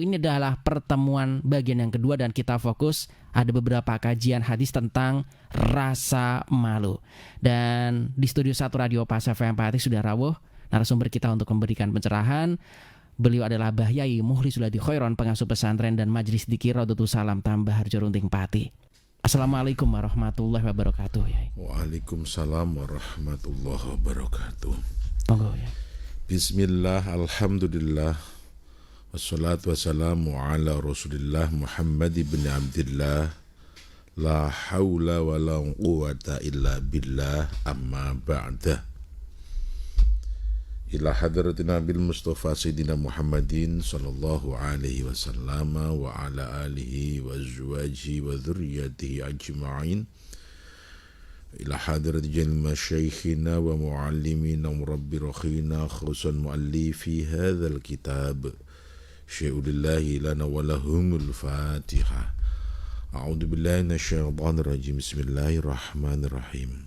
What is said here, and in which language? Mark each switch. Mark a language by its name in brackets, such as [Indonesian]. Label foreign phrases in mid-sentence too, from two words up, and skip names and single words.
[Indonesian] Ini adalah pertemuan bagian yang kedua dan kita fokus ada beberapa kajian hadis tentang rasa malu. Dan di studio 1 Radio Pas FM Pati sudah rawuh narasumber kita untuk memberikan pencerahan. Beliau adalah Bahyai Mukhlisul Hadi Khairon, pengasuh pesantren dan Majelis Dzikir Raudhatus Salam Tambah Harjo Runting Pati. [Arabic] السلام عليكم ورحمة الله وبركاته ya. وعليكم السلام ورحمة الله وبركاته. [Javanese] Monggo ya. [Arabic] بسم الله، الحمد لله، والصلاة والسلام على رسول الله محمد بن عبد الله، لا حول ولا قوة إلا بالله, أما بعد. إلى حضرتنا بالمصطفى سيدنا محمد صلى الله عليه وسلم وعلى آله وأزواجه وذرياته أجمعين. إلى حضرة جميع مشايخنا ومعلمينا ورب رخينا خصوصا مؤلف هذا الكتاب شيء لله لنا ولهم الفاتحة. أعوذ بالله من الشيطان الرجيم. بسم الله الرحمن الرحيم.